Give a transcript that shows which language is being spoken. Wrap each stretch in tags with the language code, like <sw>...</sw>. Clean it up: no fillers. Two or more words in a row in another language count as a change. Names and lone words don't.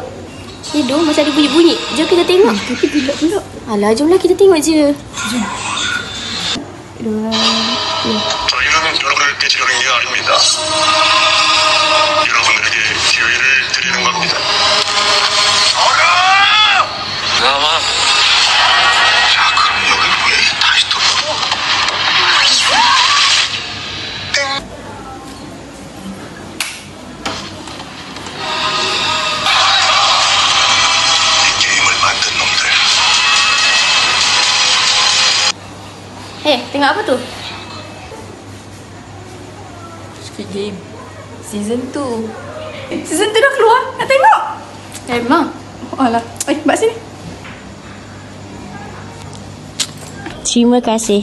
<ms>Tidur macam ada bunyi-bunyi. Jom kita tengok. Tapi tidak pula. Alah, jomlah kita tengok je. Jom.</ms> <ko>저희는 여러분께 드리는 게 아닙니다. 여러분들에게 기회를 드리는 겁니다. 나와. 자, 그럼 여기 왜 다시 또? 이 게임을 만든 놈들.</ko> <ms>Tengok apa tu? Squid Game Season 2. Season 2 dah keluar? Nak tengok?</ms> <id>Emang? Alah. Mbak sini. Terima kasih.</id>